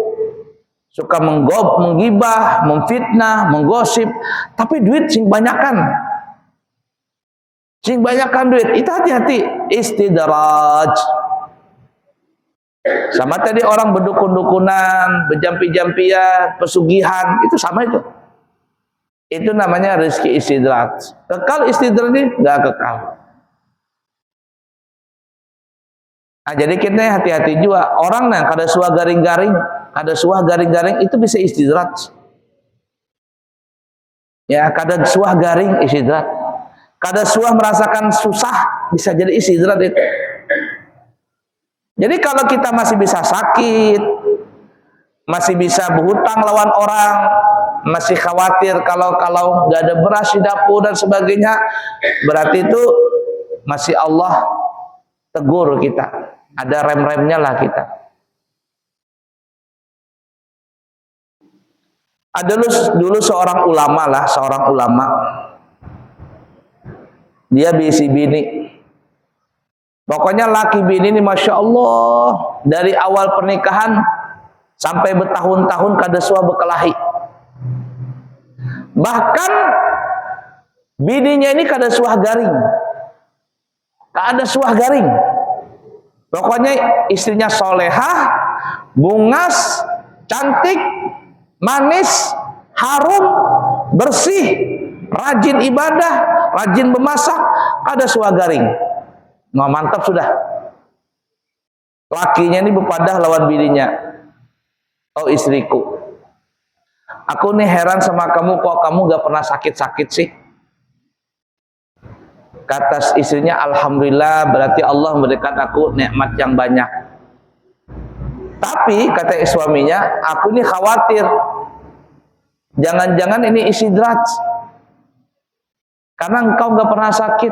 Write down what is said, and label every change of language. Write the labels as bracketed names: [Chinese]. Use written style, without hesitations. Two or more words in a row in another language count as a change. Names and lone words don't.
[Indonesian] Suka menggibah, memfitnah, menggosip, tapi duit sing banyakan. Sing banyakan duit, itu hati-hati, istidraj. Sama tadi orang berdukun-dukunan, berjampi-jampian, pesugihan, itu sama itu. Itu namanya rezeki istidraj. Kekal istidraj ini nggak kekal. Nah, jadi kita hati-hati juga. [Banjar] Orang yang kada suah garing-garing, itu bisa istidraj. Ya, kada suah garing istidraj. Kada suah merasakan susah bisa jadi istidraj itu. [Indonesian] Jadi kalau kita masih bisa sakit, masih bisa berhutang lawan orang, masih khawatir kalau nggak ada beras di dapur dan sebagainya, berarti itu masih Allah tegur kita, ada rem-remnya lah kita. [Banjar] Ada dulu seorang ulama, dia bisi bini, pokoknya laki bini ini [Arabic] ما شاء الله [Banjar] dari awal pernikahan sampai bertahun-tahun kada suah berkelahi. Bahkan bininya ini kada suah garing. Kada suah garing. [Indonesian] Pokoknya istrinya solehah, bungas, cantik, manis, harum, bersih, rajin ibadah, rajin memasak, [Banjar] kada suah garing. [Indonesian] Nah, mantap sudah. [Banjar] Lakinya ini berpadah lawan bininya. [Indonesian] Oh istriku, aku nih heran sama kamu, kok kamu gak pernah sakit-sakit sih? Kata istrinya, alhamdulillah, berarti Allah memberikan aku nikmat yang banyak. Tapi kata suaminya, aku nih khawatir, jangan-jangan ini istidraj, karena engkau gak pernah sakit.